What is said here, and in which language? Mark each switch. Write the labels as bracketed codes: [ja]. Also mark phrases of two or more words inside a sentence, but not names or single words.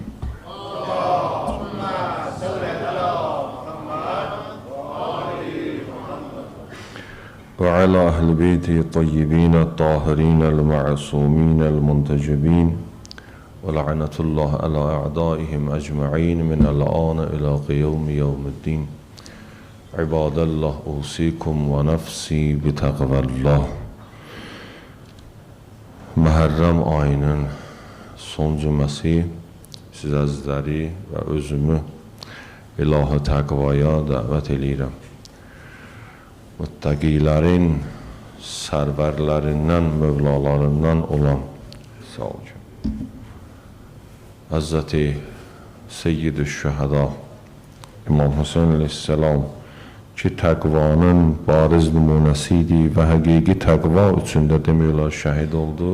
[ar] وعلى أهل بيته الطيبين الطاهرين المعصومين المنتجبين، ولعنة الله على أعدائهم أجمعين من الآن إلى قيوم يوم الدين. عباد الله، أوصيكم ونفسي بتقوى الله. [az] Muharrem ayının son cüməsi sizləri və özümü ilahi təqvaya dəvət eləyirəm. Muttəqilərin sərvərlərindən, mövlalarından olan Həzrəti Seyyid-i Şühəda İmam Hüseyin əleyhissalam ki, təqvanın bariz nümunəsi idi və həqiqi təqva üçündə demək olar şəhid oldu.